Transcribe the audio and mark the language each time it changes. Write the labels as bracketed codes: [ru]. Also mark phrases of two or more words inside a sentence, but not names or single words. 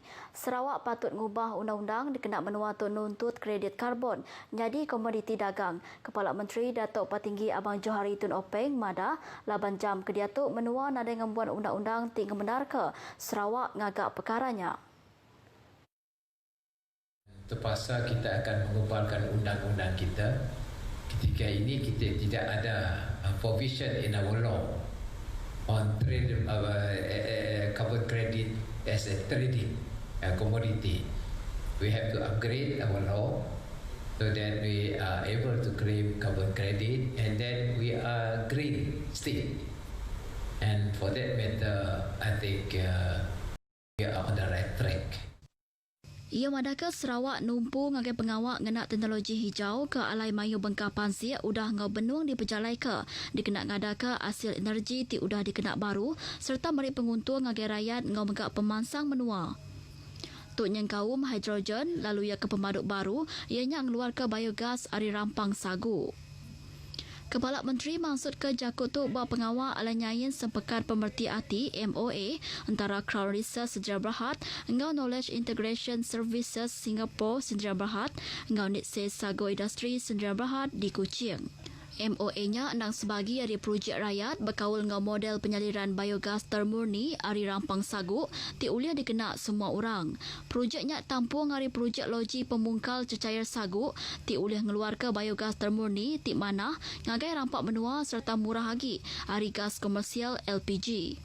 [iba] Sarawak patut ngubah undang-undang dikenal menua untuk nuntut kredit karbon jadi komoditi dagang. Kepala Menteri Datuk Patinggi Abang Johari Tun Openg Mada 8 jam ke dia tu menua nada ngembuan undang-undang tinggal benar ke Sarawak ngagak perkaranya. [ms] Terpaksa kita akan mengubalkan undang-undang kita. Ketika ini kita tidak ada [en] provision in our law on trade carbon credit as a trading commodity. We have to upgrade our law so that we are able to claim carbon credit and then we are green state. And for that matter, I think we are on the right track. [iba] Ia madaka Sarawak numpu ngagai pengawak ngenak teknologi hijau ke alai mayu bengkah pansia udah ngau benuang diperjalai ke dikenak ngadaka hasil energi ti udah dikenak baru serta meri penguntung ngagai rakyat ngau megak pemansang menua. Tuk nyengkaum hidrogen lalu ia ke pemaduk baru ianya ngeluar ke biogas ari rampang sagu. Kepala Menteri maksud ke Jakut tu bawa pengawal ala nyayin sempekat pemerti hati MOA antara Crown Research Sdn Bhd engau Knowledge Integration Services Singapore Sdn Bhd engau Nitse Sago Industri Sdn Bhd di Kuching. MOA-nya enang sebagi dari projek rakyat berkaul dengan model penyaliran biogas termurni ari rampang sagu ti uliah dikenak semua orang. Projeknya tampung hari projek loji pemungkal cecair sagu ti uliah ngeluar ke biogas termurni ti mana ngagai rampak menua serta murah lagi ari gas komersial LPG.